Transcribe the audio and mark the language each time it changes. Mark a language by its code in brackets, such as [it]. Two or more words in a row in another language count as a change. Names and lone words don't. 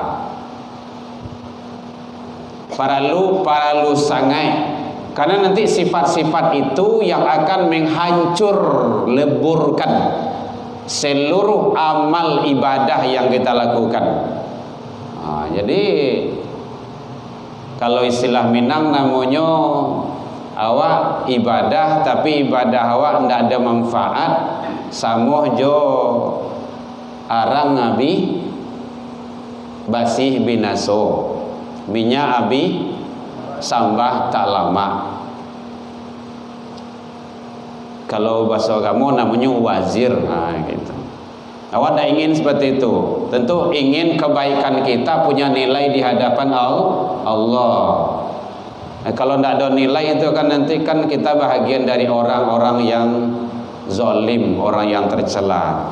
[min] Paralu sangai, [id] karena nanti sifat-sifat itu yang akan menghancur leburkan seluruh amal ibadah yang kita lakukan. Jadi kalau istilah Minang namanya [min] awak ibadah, tapi ibadah awak ndak ada manfaat, samoh jo arang abi basih binaso, minyak abi sambah tak lama. [id] Kalau bahasa kamu namanya wazir, gitu. Awak tak ingin seperti itu. Tentu ingin kebaikan kita punya nilai di hadapan Allah. Kalau tidak ada nilai itu kan nanti kan kita bahagian dari orang-orang yang zalim, orang yang tercela.